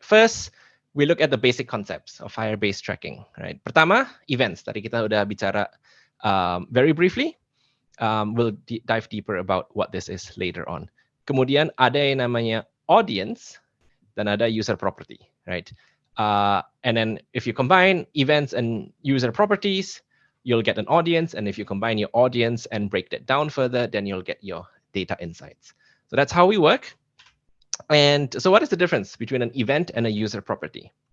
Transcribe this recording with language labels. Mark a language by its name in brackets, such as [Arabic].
[English] First, we look at the basic concepts of Firebase tracking. Right. [Indonesian] Pertama, events. Tadi kita udah bicara [English] very briefly. We'll dive deeper about what this is later on. [Indonesian] Kemudian ada yang namanya audience dan ada user property. [English] Right. And then if you combine events and user properties, you'll get an audience. And if you combine your audience and break that down further, then you'll get your data insights. So that's how we work. And so what is the difference between an event and a user property?